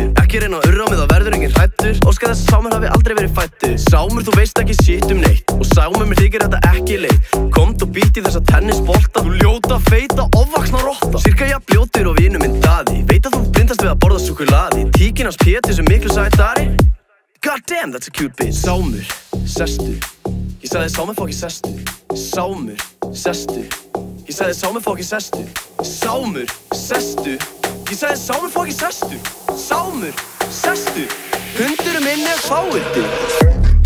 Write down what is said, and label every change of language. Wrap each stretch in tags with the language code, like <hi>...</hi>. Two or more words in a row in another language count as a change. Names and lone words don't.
<is>Ekki reyna að urra á mig, það verður enginn hræddur. Óska þess að Sámur hafi aldrei verið fæddur. Sámur, þú veist ekki shit neitt. Og Sámur, mér þykir þetta ekki leitt. Komd og býtt í þessa tennisbolta. Þú ljóta, feita, ofvaxna rotta. Sirka jafn ljótur og vinur minn Daði. Veit að þú blindast við að borða súkkulaði. Tíkin hans Pétur sem miklu sætari.</is> <en>God damn, that's a cute bitch.</en> <is>Sámur, sestu. Ég sagði Sámur fokki sestu. Sámur, sestu. Ég sagði Sámur fokki sestu. Sámur, sestu. Ég sagði Sámur fokki sestu. Sámur, sestu. Hundurinn minn fáviti.</is>